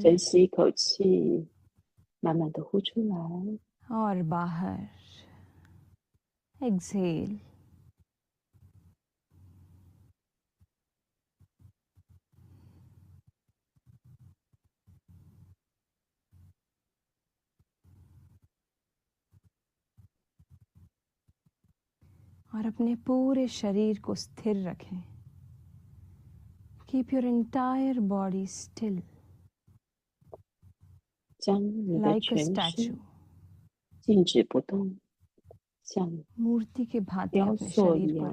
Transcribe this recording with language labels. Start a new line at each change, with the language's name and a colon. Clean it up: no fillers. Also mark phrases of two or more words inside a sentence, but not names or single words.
Chinese: 深吸一口气，慢慢的呼出来，
Hindi: और बाहर. Exhale. और अपने पूरे शरीर को स्थिर रखें.
English: Keep your entire body still,
Chinese: 将你的
English: like a
Chinese: 全
English: statue.
Chinese: 身静止不动，像
Hindi: मूर्ति के भांति
Chinese: 雕
Hindi: अपने
Chinese: 塑一
Hindi: शरीर को